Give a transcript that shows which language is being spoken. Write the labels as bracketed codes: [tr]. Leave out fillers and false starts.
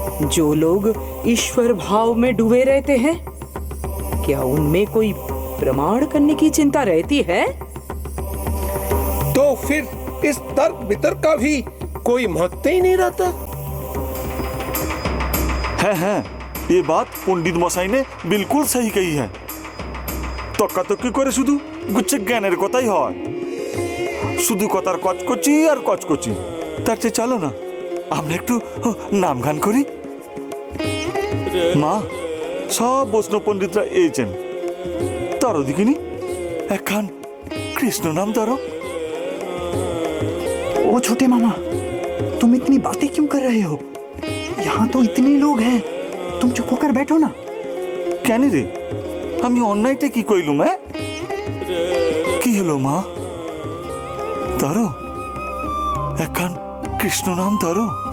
[hi] जो लोग ईश्वर भाव में डूबे रहते हैं, क्या उनमें कोई प्रमाण करने की चिंता रहती है? तो फिर इस तर्क वितर्क का भी कोई महत्व ही नहीं रहता। है ये बात पंडित मसाई ने बिल्कुल सही कही है। [bn] তর্কাতর্কি করে শুধু গুচ্ছে জ্ঞানের কথাই হয়, শুধু কথার কচকচি আর কচকচি। তার চেয়ে চলো না আমরা একটু নাম গান করি। মা, সব বৈষ্ণব পণ্ডিতরা এইছেন, তারও দেখিনি একখান কৃষ্ণ নাম ধরো। [hi] ओ छोटे मामा, तुम इतनी बातें क्यों कर रहे हो? यहाँ तो इतने लोग हैं, तुम चुप होकर बैठो ना। [bn] কেন রে, আমি অন্যায়টা কি কইলুম? কি হলো মা? ধরো একখান কৃষ্ণ নাম ধরো।